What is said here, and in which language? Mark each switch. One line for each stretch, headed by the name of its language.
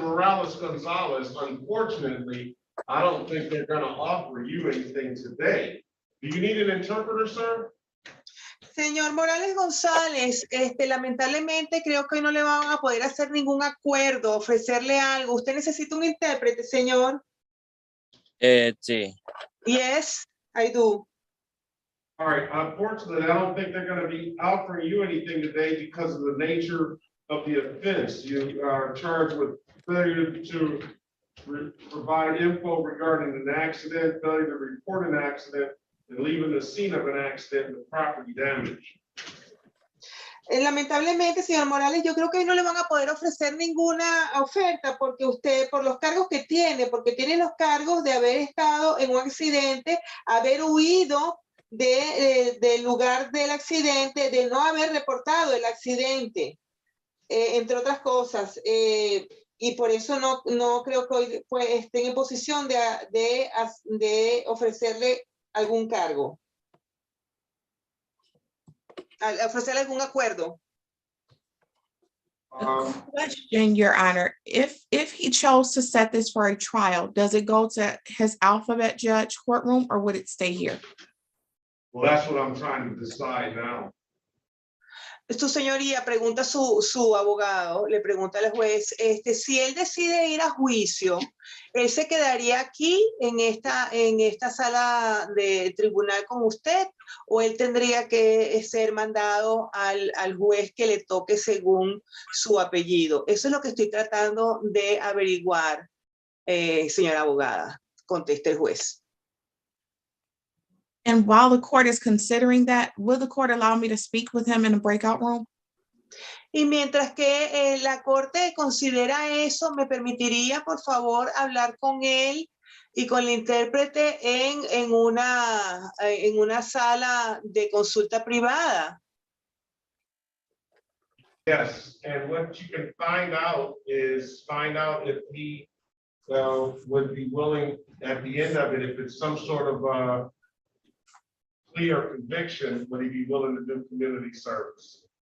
English: Morales Gonzalez, unfortunately, I don't think they're going to offer you anything today. Do you need an interpreter, sir?
Spanish: Señor Morales González, lamentablemente creo que hoy no le van a poder hacer ningún acuerdo, ofrecerle algo. ¿Usted necesita un intérprete, señor? Sí.
English: Yes, I do. All right, unfortunately, I don't think they're going to be offering you anything today because of the nature of the offense. You are charged with failure to provide info regarding an accident, failure to report an accident, and leaving the scene of an accident with property damage.
Spanish: Lamentablemente, señor Morales, yo creo que hoy no le van a poder ofrecer ninguna oferta porque usted, por los cargos que tiene, porque tiene los cargos de haber estado en un accidente, haber huido del lugar del accidente, de no haber reportado el accidente, entre otras cosas. Y por eso no creo que hoy estén en posición de ofrecerle algún cargo. Ofrecerle algún acuerdo.
English: Question, Your Honor, if he chose to set this for a trial, does it go to his alphabet judge courtroom or would it stay here? Well, that's what I'm trying to decide now.
Spanish: Su señoría, pregunta su abogado, le pregunta al juez, si él decide ir a juicio, ¿él se quedaría aquí en esta sala de tribunal con usted o él tendría que ser mandado al juez que le toque según su apellido? Eso es lo que estoy tratando de averiguar, señora abogada, contesta el juez.
English: And while the court is considering that, will the court allow me to speak with him in a breakout room?
Spanish: Y mientras que la corte considera eso, ¿me permitiría, por favor, hablar con él y con el intérprete en una sala de consulta privada?
English: Yes, and what you can find out if he would be willing at the end of it, if it's some sort of plea or conviction, would he be willing to do community service?